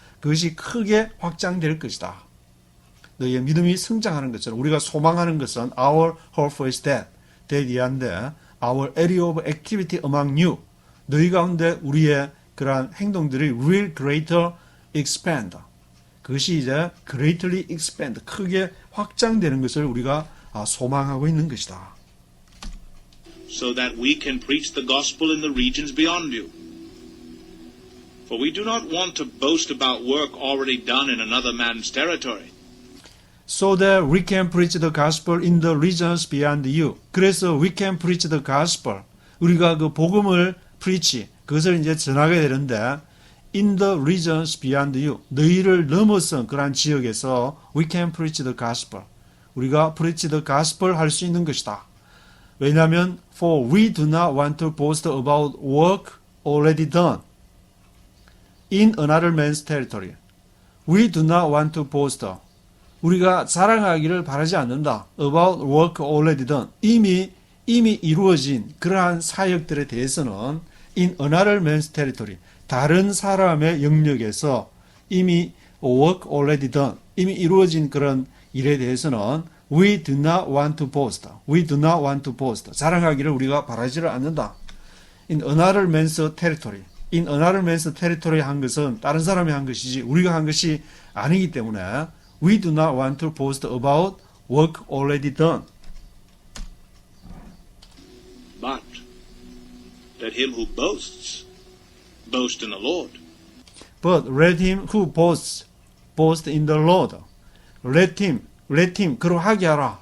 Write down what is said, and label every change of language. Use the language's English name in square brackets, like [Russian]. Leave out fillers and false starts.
[Korean] 그것이 크게 확장될 것이다. 너희의 믿음이 성장하는 것처럼 우리가 소망하는 것은 [English] our hope is that [Korean] 이한데 [English] our area of activity among you [Korean] 너희 가운데 우리의 그러한 행동들이 [English] will greater expand [Korean] 그것이 이제 [English] greatly expand [Korean] 크게 확장되는 것을 우리가 소망하고 있는 것이다. [English] So that we can preach the gospel in the regions beyond you. For we do not want to boast about work already done in another man's territory. So that we can preach the gospel in the regions beyond you. [Korean] 그래서 [English] we can preach the gospel. [Korean] 우리가 그 복음을 preach, 그것을 이제 전하게 되는데 [English] in the regions beyond you. [Korean] 너희를 넘어선 그러한 지역에서 [English] we can preach the gospel. [Korean] 우리가 [English] preach the gospel [Korean] 할 수 있는 것이다. 왜냐하면 [English] for we do not want to boast about work already done in another man's territory. We do not want to boast. [Korean] 우리가 자랑하기를 바라지 않는다. [English] About work already done. [Korean] 이미 이루어진 그러한 사역들에 대해서는 [English] in another man's territory. [Korean] 다른 사람의 영역에서 이미 [English] work already done. [Korean] 이미 이루어진 그런 일에 대해서는 [English] we do not want to boast. We do not want to boast. [Korean] 자랑하기를 우리가 바라지를 않는다. [English] In another man's territory. In another man's territory [Korean] 한 것은 다른 사람이 한 것이지 우리가 한 것이 아니기 때문에 [English] we do not want to boast about work already done. But let him who boasts boast in the Lord. But let him who boasts boast in the Lord. Let him [Korean] 그로 하게 하라.